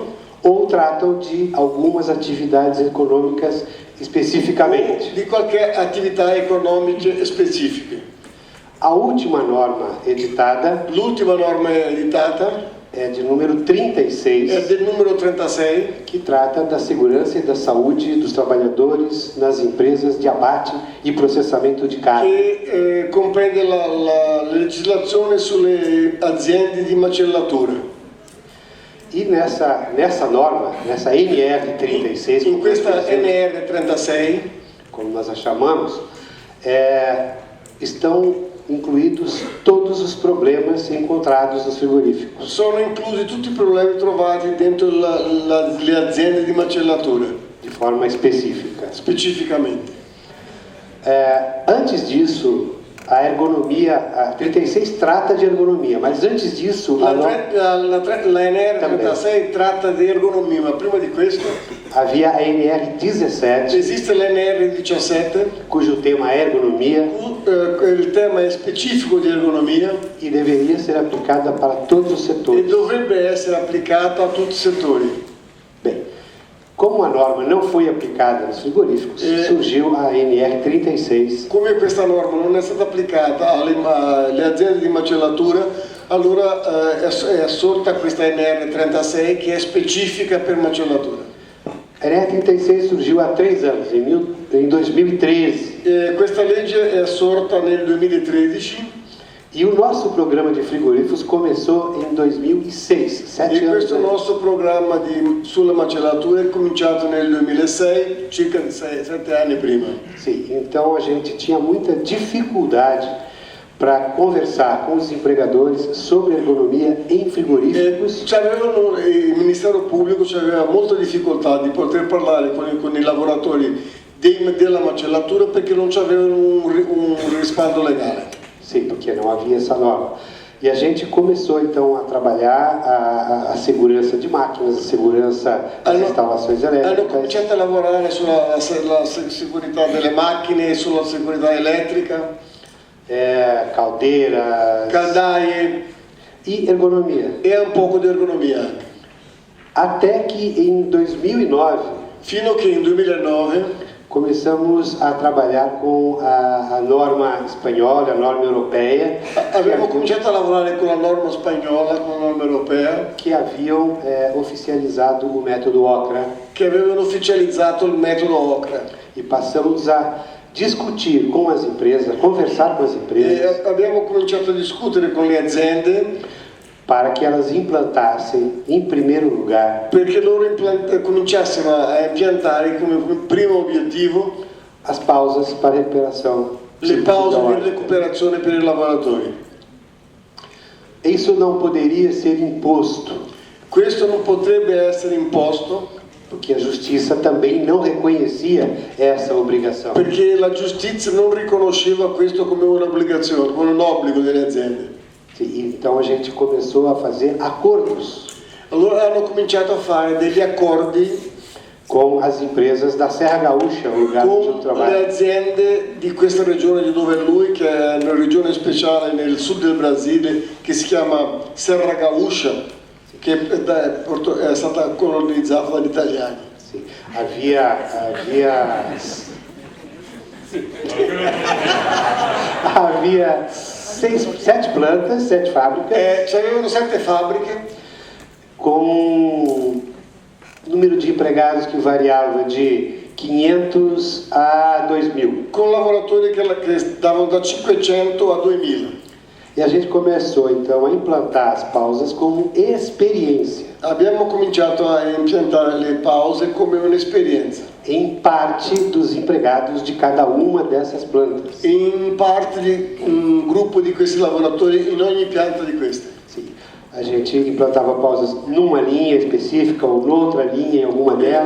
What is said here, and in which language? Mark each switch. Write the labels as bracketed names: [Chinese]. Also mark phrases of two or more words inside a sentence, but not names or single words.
[Portuguese] ou tratam de algumas atividades econômicas especificamente. [Italian] di qualche attività economiche specifiche. [Portuguese] A última norma editada [Italian] L'ultima norma editata [Portuguese] é de número 36, [Italian] è del numero 36, [Portuguese] que trata da segurança e da saúde dos trabalhadores nas empresas de abate e processamento de carne. [Italian] che comprende la legislazione sulle aziende di macellatura. [Portuguese] E nessa norma, nessa NR36, [Italian] In questa NR36 [Portuguese] como nós a chamamos, estão incluídos todos os problemas encontrados nos frigoríficos. [Italian] sono inclusi tutti i problemi trovati dentro le aziende di macellatura, [Portuguese] De forma específica. [Italian] specificamente. [Portuguese] Antes disso, a ergonomia, a 36 trata de ergonomia, mas antes disso, [Italian] La NR36 tratta di ergonomia, ma prima di questo [Portuguese] havia a NR17, [Italian] esiste l'NR17, [Portuguese] cujo tema é ergonomia [Italian] il tema è specifico di ergonomia [Portuguese] e deveria ser aplicada para todos os [Italian] e [Portuguese] setores. [Italian] dovrebbe essere applicata a tutti i settori. [Portuguese] Bem, como a norma não foi aplicada nos frigoríficos, surgiu a NR36, [Italian] Come questa norma non è stata applicata alle aziende di macellatura, allora è sorta questa NR36 che è specifica per macellatura. [Portuguese] A NR36 surgiu há 3 anos, em 2013, [Italian] Questa legge è sorta nel 2013 [Portuguese] E o nosso programa de frigoríficos começou em 2006, 7 [Italian] E [Portuguese] anos [Italian] questo [Portuguese] antes. [Italian] nostro programma sulla macellatura è cominciato nel 2006, circa 7 anni prima. [Portuguese] Sim, então a gente tinha muita dificuldade para conversar com os empregadores sobre ergonomia em frigoríficos. [Italian] Il Ministero Pubblico aveva molta difficoltà di poter parlare con i lavoratori della macellatura perché non avevano un respaldo legale. [Portuguese] Sim, porque não havia essa norma. E a gente começou então a trabalhar a segurança de máquinas, a segurança das instalações [Italian] Hanno [Portuguese] elétricas. [Italian] cominciato a lavorare sulla sicurezza delle macchine, sulla sicurezza elettrica, [Portuguese] Caldeiras [Italian] caldaie [Portuguese] e ergonomia. [Italian] e un poco di ergonomia anche. [Portuguese] Até que em 2009 [Italian] Fino che in 2009 [Portuguese] começamos a trabalhar com a norma espanhola, a norma europeia, [Italian] abbiamo cominciato a lavorare con la norma spagnola, con la norma europea, [Portuguese] que haviam oficializado o método OCRA, [Italian] che avevano ufficializzato il metodo OCRA. [Portuguese] e passamos a discutir com as empresas, conversar com as empresas, [Italian] E abbiamo cominciato a discutere con le aziende [Portuguese] para que elas implantassem, em primeiro lugar, [Italian] perché loro cominciassero a impiantare come primo obiettivo [Portuguese] as pausas para recuperação. [Italian] le pause di [Portuguese] psicológica. [Italian] recuperazione per i lavoratori. [Portuguese] Isso não poderia ser imposto, [Italian] Questo non potrebbe essere imposto [Portuguese] porque a justiça também não reconhecia essa obrigação. [Italian] perché la giustizia non riconosceva questo come un'obbligazione, come un obbligo delle aziende. [Portuguese] Então a gente começou a fazer acordos [Italian] Allora hanno cominciato a fare degli accordi [Portuguese] com as empresas da Serra Gaúcha, o lugar onde eu [Italian] con le [Portuguese] trabalho. [Italian] aziende di questa regione di dove è lui, che è una regione speciale nel sud del Brasile, che si chiama Serra Gaúcha, che è stata colonizzata dagli italiani. [Portuguese] Sim. Havia 7 plantas, 7 fábricas, [Italian] C'avevano 7 fabbriche [Portuguese] com número de empregados que variava de 500 a 2.000. [Italian] con lavoratori che davano da 500 a 2000. [Portuguese] E a gente começou então a implantar as pausas como experiência, [Italian] Abbiamo cominciato a impiantare le pause come un'esperienza, [Portuguese] em parte dos empregados de cada uma dessas plantas. [Italian] in parte di un gruppo di questi lavoratori in ogni pianta di queste. [Portuguese] Sim. A gente implantava pausas numa linha específica ou noutra linha em alguma delas.